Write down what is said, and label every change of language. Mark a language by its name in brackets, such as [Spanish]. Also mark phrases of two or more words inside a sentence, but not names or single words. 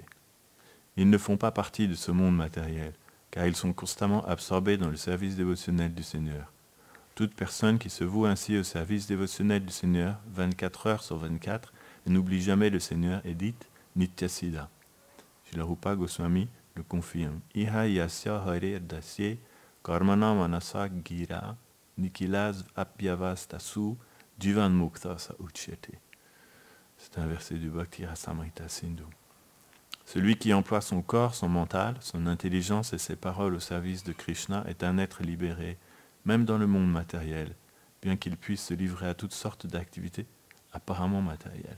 [French] Ils ne font pas partie de ce monde matériel, car ils sont constamment absorbés dans le service dévotionnel du Seigneur. Toute personne qui se voue ainsi au service dévotionnel du Seigneur, 24 heures sur 24, et n'oublie jamais le Seigneur, est dite Nityasiddha. Srila Rupa Goswami le confirme. [Sanskrit] इह यस्य हरे दास्ये कर्मणा मनसा गिरा निखिलास् अप्यवस्थासु जीवन् मुक्त स उच्यते. [French] C'est un verset du Bhakti Rasamrita Sindhu. Celui qui emploie son corps, son mental, son intelligence et ses paroles au service de Krishna est un être libéré, même dans le monde matériel, bien qu'il puisse se livrer à toutes sortes d'activités apparemment matérielles.